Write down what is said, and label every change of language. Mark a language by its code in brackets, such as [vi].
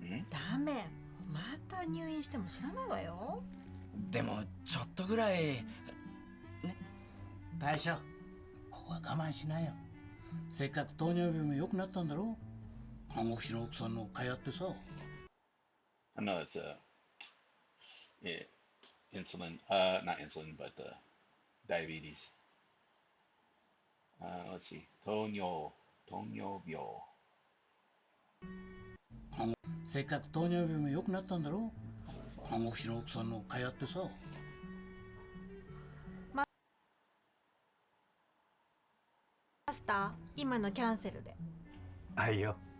[ja] ダメ。また入院しても知らないわよ。でもちょっとぐらいね。大将、ここは我慢しなよ。せっかく糖尿病も良くなったんだろう。看護師の奥さんのかやってさ。 [en] I know it's yeah, insulin, not insulin, but diabetes. Let's see, 糖尿病。 [ja] せっかく糖尿病も良くなったんだろ。看護師の奥さんのかやってさ。マスター、今のキャンセルで。あいよ。